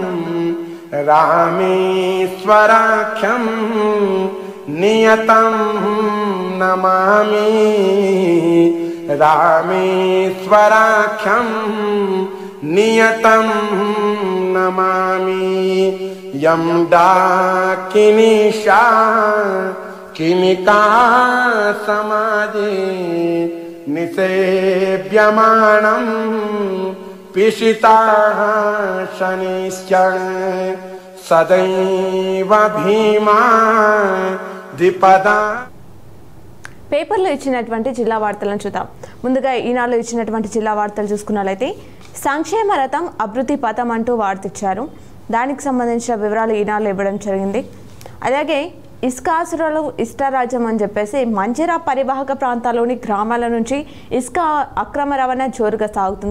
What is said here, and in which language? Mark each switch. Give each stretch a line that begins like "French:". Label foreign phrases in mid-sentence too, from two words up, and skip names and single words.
Sanskrit: रामेश्वराख्यं नियतं नमामि रामेश्वराख्यं नियतं नमामि यं डाकिनीशा किनिका समाजे निसेव्यमानं पिशिताः शनिश्च सदैव भीमा द्विपदा
Telugu: పేపర్లో ఇచ్చినటువంటి జిల్లా వార్తలను చూద్దాం. ముందుగా ఈనాడులో ఇచ్చినటువంటి జిల్లా వార్తలు చూసుకున్నట్లయితే సంక్షేమ రథం అభివృద్ధి పథం అంటూ వార్త ఇచ్చారు. దానికి సంబంధించిన వివరాలు ఈనాడులో ఇవ్వడం జరిగింది. అలాగే ఇసుకాసురులు ఇష్టరాజ్యం అని చెప్పేసి మంజిరా పరివాహక ప్రాంతాల్లోని గ్రామాల నుంచి ఇసుక అక్రమ రవాణా జోరుగా సాగుతుంది.